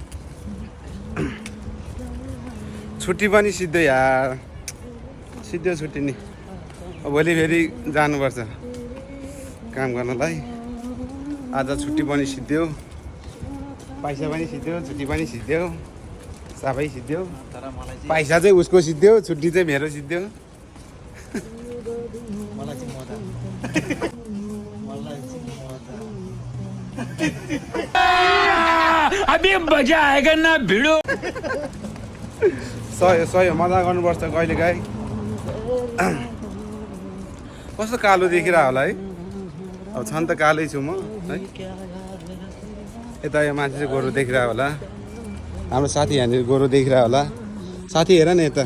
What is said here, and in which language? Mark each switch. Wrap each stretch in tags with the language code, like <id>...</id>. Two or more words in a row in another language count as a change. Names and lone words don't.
<ne>छुट्टी पनि सिद्धो यार सिद्धो छुट्टी नि भोलि फेरि जानुपर्छ काम गर्नलाई आज छुट्टी पनि सिद्धो पैसा पनि सिद्धो छुट्टी पनि सिद्धो सबै सिद्धो तर मलाई पैसा चाहिँ उसको सिद्धो छुट्टी चाहिँ मेरो सिद्धो चाहिँ मजा मलाई चाहिँ मजा</ne> <hi>अभी मजा आएगा ना भिडो</hi> <ne>सही सही हो मजा गर्नुपर्छ कहिलेकाहीँ कस्तो कालो देखिरह होला है अब छन् त कालै छु म है यता यो मान्छे चाहिँ गोरु देखिरह होला हाम्रो साथी यहाँनिर गोरु देखिरह होला साथी हेर न यता</ne>